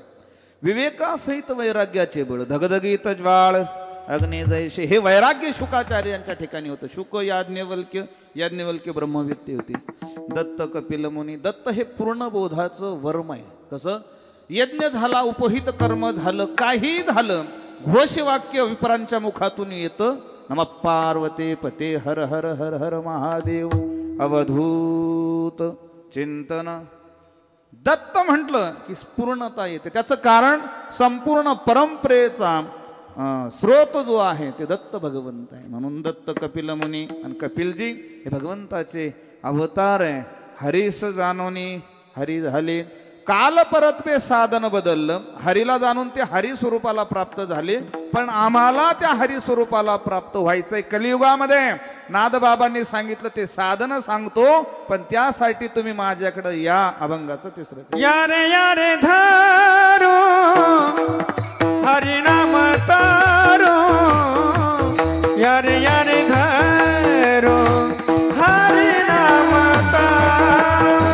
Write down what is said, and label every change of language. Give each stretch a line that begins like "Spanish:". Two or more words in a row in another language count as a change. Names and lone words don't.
Marathi: विवेकासहित वैराग्याचे बळ, धगधगीत ज्वाळ अग्नी जैसे, हे वैराग्य शुकाचार्यांच्या ठिकाणी होतं. शुक याज्ञवल्क्य ब्रह्मविद्य होती. दत्त कपिल मुनी. दत्त हे पूर्ण बोधाचं वर्म आहे. कसं? यज्ञ झाला, उपहित कर्म झालं, काही झालं, घोषवाक्य विप्रांच्या मुखातून येतं,
Sanskrit: नमः पार्वते पते हर हर हर हर महादेव.
Marathi: अवधूत चिंतन. दत्त म्हटलं की पूर्णता येते. त्याचं कारण संपूर्ण परंपरेचा स्रोत जो आहे ते दत्त भगवंत आहे. म्हणून दत्त कपिल मुनी. आणि कपिलजी हे भगवंताचे अवतार आहे. हरीस जानोनी, हरी झाले. काल परत्वे साधन बदललं. हरीला जाणून ते हरी स्वरूपाला प्राप्त झाले, पण आम्हाला त्या हरी स्वरूपाला प्राप्त व्हायचंय कलियुगामध्ये. नादबाबांनी सांगितलं ते साधन सांगतो, पण त्यासाठी तुम्ही माझ्याकडे या. अभंगाचं 3. यारे यारे धारो हरिनाम तारो, यारे यारे धारो हरिनाम तारो.